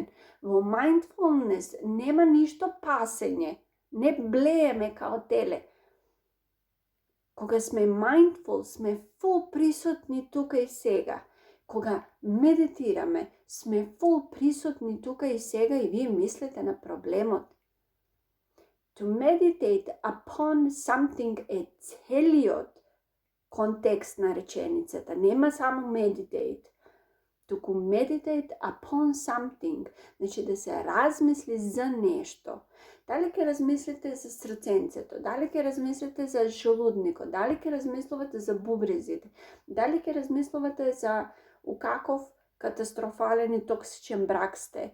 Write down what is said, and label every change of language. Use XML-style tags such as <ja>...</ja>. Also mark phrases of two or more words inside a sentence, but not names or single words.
<mk>Во mindfulness нема ништо пасење, не блееме као теле. Кога сме mindful, сме full присутни тука и сега. Кога медитираме, сме full присутни тука и сега и вие мислите на проблемот.</mk> <en>To meditate upon something</en> <mk>е целиот контекст на реченицата. Нема само meditate. Туку</mk> <en>meditate upon something.</en> <mk>Значи да се размисли за нешто. Дали ќе размислите за срценцето, дали ќе размислите за желудникот, дали ќе размислувате за бубрезите, дали ќе размислувате за у каков катастрофален и токсичен брак сте.</mk>